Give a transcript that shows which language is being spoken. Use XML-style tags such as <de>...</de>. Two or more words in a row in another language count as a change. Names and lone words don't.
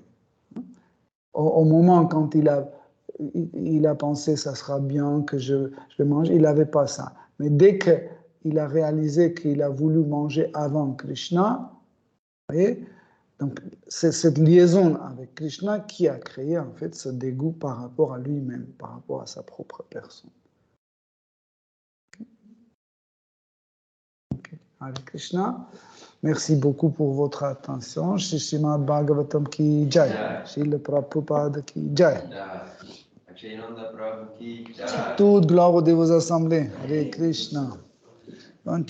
<fr>Au moment quand il a pensé ça sera bien que je mange, il n'avait pas ça. Mais dès qu'il a réalisé qu'il a voulu manger avant Krishna, vous voyez, donc c'est cette liaison avec Krishna qui a créé en fait ce dégoût par rapport à lui-même, par rapport à sa propre personne. Okay. Hare Krishna. Merci beaucoup pour votre attention.</fr> <hi>श्री श्रीमद्भागवतम् की जय। श्रील प्रभुपाद की जय.</hi> <fr>Toute gloire aux dévots assemblés. Hare Krishna.</fr>